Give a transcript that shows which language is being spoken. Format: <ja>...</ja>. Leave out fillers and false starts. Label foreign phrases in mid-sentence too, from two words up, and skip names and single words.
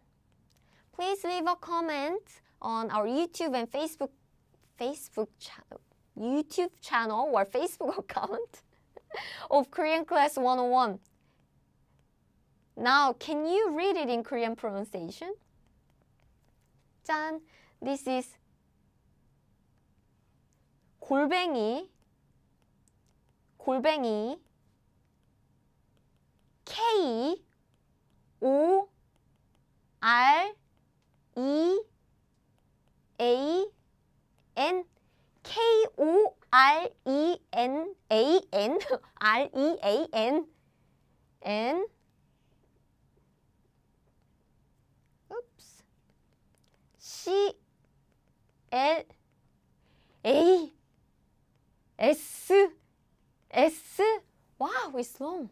<en>Please leave a comment on our YouTube and Facebook channel or Facebook account of Korean Class 101. Now, can you read it in Korean pronunciation? 짠! This is 골뱅이 K O R E A N K O R E N A N R E A N N oops C L A S S. Wow, it's long.</en>